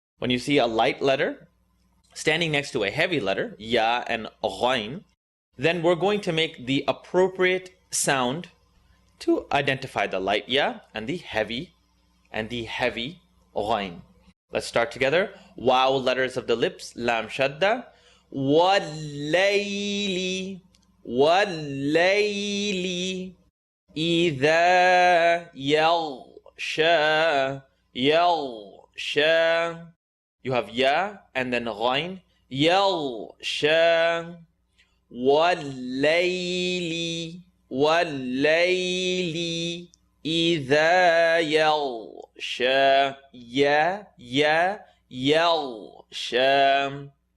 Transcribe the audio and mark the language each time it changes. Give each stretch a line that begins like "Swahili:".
English: When you see a light letter standing next to a heavy letter, Ya and Ghain, then we're going to make the appropriate sound to identify the light Ya and the heavy Ghain. Let's start together. Waw, letters of the lips, Lam Shadda.
Arabic: Wal-layli, wal-layli, إِذَا يَغْشَى, يَغْشَى.
English: You have Ya and then Ghain.
Arabic: يَغْشَى. وَاللَّيْلِ, وَاللَّيْلِ, إِذَا يَغْشَى. Ya, يَغْشَى.